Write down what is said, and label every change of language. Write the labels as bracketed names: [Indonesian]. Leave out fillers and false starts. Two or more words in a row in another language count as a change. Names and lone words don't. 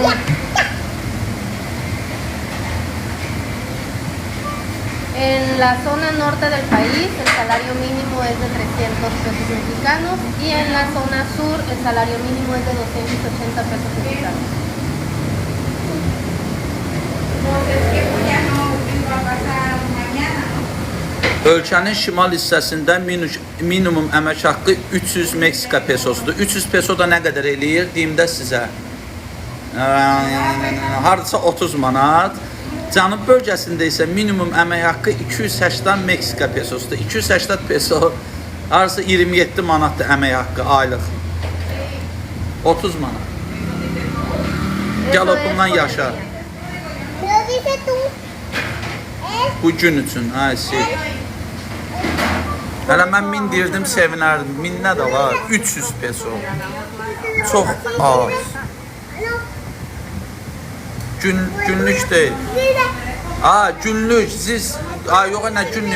[Spanish] En la zona norte del país el salario mínimo es de 300 pesos mexicanos y en la zona sur el salario mínimo es de 280 pesos mexicanos. Entonces, que pues ya no vengo a pasar mañana, ¿no? [Azerbaijani] Ölkənin şimal hissəsində minimum əmək haqqı 300 Meksika pesosudur. 300 peso da nə qədər eləyir? Deyim də sizə. Hardasa 30 manat. Cənub bölgəsində isə minimum əmək haqqı 280 Meksika pesosudur. 280 peso hardasa 27 manatdır əmək haqqı aylıq. 30 manat. Gəl o bundan yaşa. [Spanish] Lo dices tú. [Azerbaijani] Bu gün üçün. Hələ mən 1000 deyirdim, sevinərdim. 1000 nə də var? 300 peso. Çox az. Günlük deyil. Günlük. Siz, yox, nə günlük?